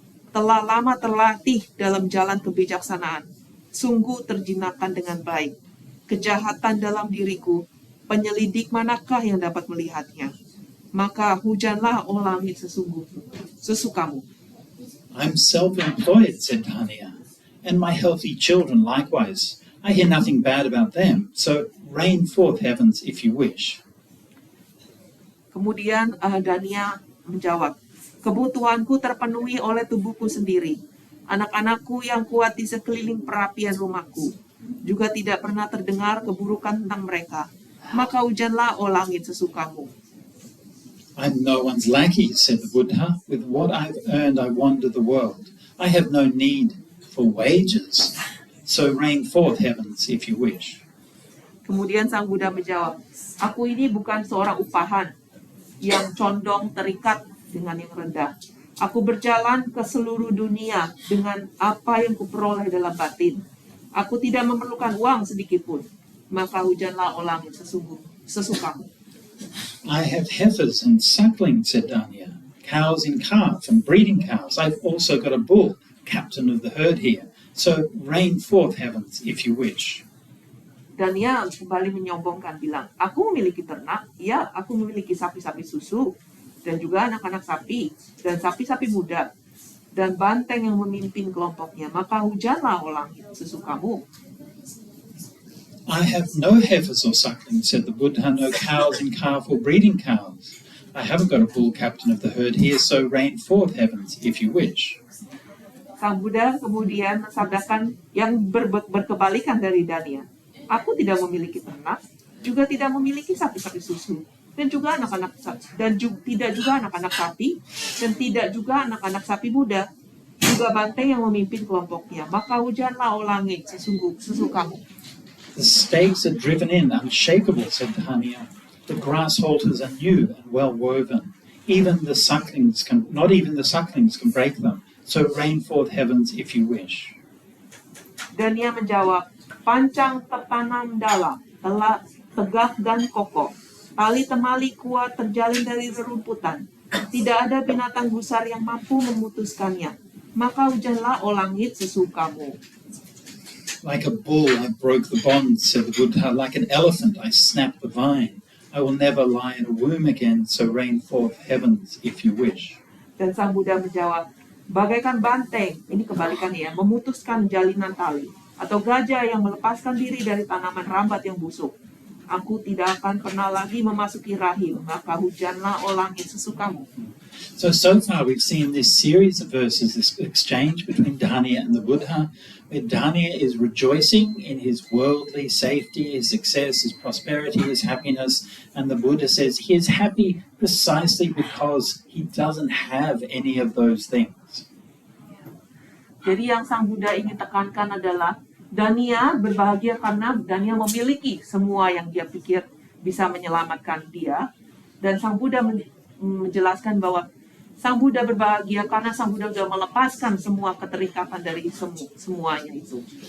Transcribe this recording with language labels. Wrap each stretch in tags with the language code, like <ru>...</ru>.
<id>Telah lama terlatih dalam jalan kebijaksanaan. Sungguh terjinakkan dengan baik. Kejahatan dalam diriku, penyelidik manakah yang dapat melihatnya? Maka hujanlah oh langit sesukamu.</id> <en>I'm self-employed, said Dania, and my healthy children likewise. I hear nothing bad about them, so rain forth heavens if you wish.</en> <id>Kemudian Dania menjawab, kebutuhanku terpenuhi oleh tubuhku sendiri. Anak-anakku yang kuat di sekeliling perapian rumahku. Juga tidak pernah terdengar keburukan tentang mereka. Maka hujanlah, oh langit, sesukamu.</id> <en>I'm no one's lackey, said the Buddha. With what I've earned, I wander the world. I have no need for wages. So rain forth heavens if you wish.</en> <id>Kemudian Sang Buddha menjawab, aku ini bukan seorang upahan yang condong terikat dengan yang rendah. Aku berjalan ke seluruh dunia dengan apa yang kuperoleh dalam batin. Aku tidak memerlukan uang sedikit pun. Maka hujanlah, oh langit, sesukamu.</id> <en>I have heifers and sucklings, said Dania, cows in calf and breeding cows. I've also got a bull, captain of the herd here. So rain forth heavens if you wish.</en> <id>Dania kembali menyombongkan, bilang, aku memiliki ternak, ya, aku memiliki sapi-sapi susu, dan juga anak-anak sapi, dan sapi-sapi muda, dan banteng yang memimpin kelompoknya. Maka hujanlah, oh langit, sesukamu.</id> <en>I have no heifers or sucklings, said the Buddha, no cows in calf or breeding cows. I haven't got a bull captain of the herd here, so rain forth heavens if you wish.</en> <id>Sang Buddha kemudian mensabdakan yang berkebalikan dari Dania. Aku tidak memiliki ternak, juga tidak memiliki sapi-sapi susu, dan juga anak-anak tidak juga anak-anak sapi, dan tidak juga anak-anak sapi muda, juga banteng yang memimpin kelompoknya. Maka hujanlah, oh langit, sesukamu.</id> <en>The stakes are driven in, unshakable, said Dania. The grass halters are new and well woven. Not even the sucklings can break them. So rain forth heavens if you wish.</en> <id>Dania menjawab, pancang tertanam dalam, telah tegak dan kokoh. Tali temali kuat terjalin dari rerumputan. Tidak ada binatang gusar yang mampu memutuskannya. Maka hujanlah, oh langit, sesukamu.</id> <en>Like a bull I broke the bonds, said the Buddha. Like an elephant I snapped the vine. I will never lie in a womb again, so rain forth heavens if you wish.</en> <id>Dan Sang Buddha menjawab, bagaikan banteng, ini kebalikannya, memutuskan jalinan tali, atau gajah yang melepaskan diri dari tanaman rambat yang busuk. Aku tidak akan pernah lagi memasuki rahim, maka hujanlah, oh langit, sesukamu.</id> <en>So far we've seen this series of verses, this exchange between Dania and the Buddha, where Dania is rejoicing in his worldly safety, his success, his prosperity, his happiness, and the Buddha says he is happy precisely because he doesn't have any of those things.</en> <id>Jadi yang Sang Buddha ingin tekankan adalah Dania berbahagia karena Dania memiliki semua yang dia pikir bisa menyelamatkan dia. Dan Sang Buddha menjelaskan bahwa Sang Buddha berbahagia karena Sang Buddha sudah melepaskan semua keterikatan dari semuanya itu.</id>